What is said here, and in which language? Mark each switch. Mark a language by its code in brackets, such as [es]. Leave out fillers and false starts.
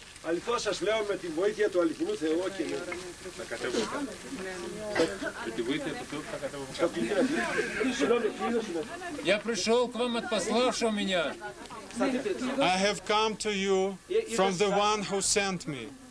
[el] Αληθώς σας λέω με τη βοήθεια του αληθινού Θεού και Θα κατέβω κάτω. Με τη βοήθεια του Θεού θα κατέβω κάτω. [ru] Я пришел к вам от пославшего меня. [en] I have come to you from the one who sent me.